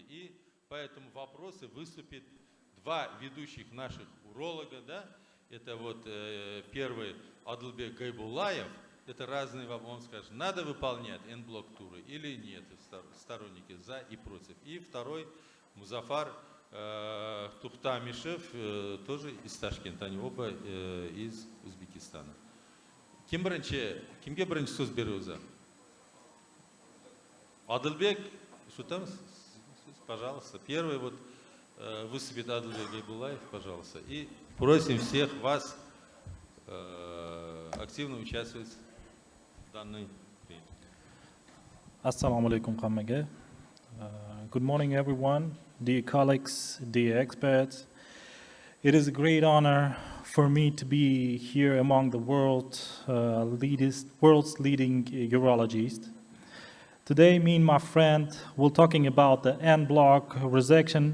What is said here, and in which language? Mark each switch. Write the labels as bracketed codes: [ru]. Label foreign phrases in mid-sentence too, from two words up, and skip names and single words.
[ru] И по этому вопросу выступит два ведущих наших уролога, да, это вот первый Адылбек Гайбуллаев, это разные вопросы, он скажет, надо выполнять N-блок туры или нет, сторонники за и против. И второй Музафар Тухтамишев, тоже из Ташкента, они оба из Узбекистана. [uz] Kimге birinchi so'z beramiz? [ru] Адылбек, что там? Пожалуйста. Первый вот выступит Адылбек Гайбуллаев, пожалуйста. И просим всех вас активно участвовать в данной принятии. [ar] السلام عليكم hammaga. [en] Good morning everyone, dear colleagues, dear experts. It is a great honor for me to be here among the world's leading urologists. Today, me and my friend will talking about the N-block resection.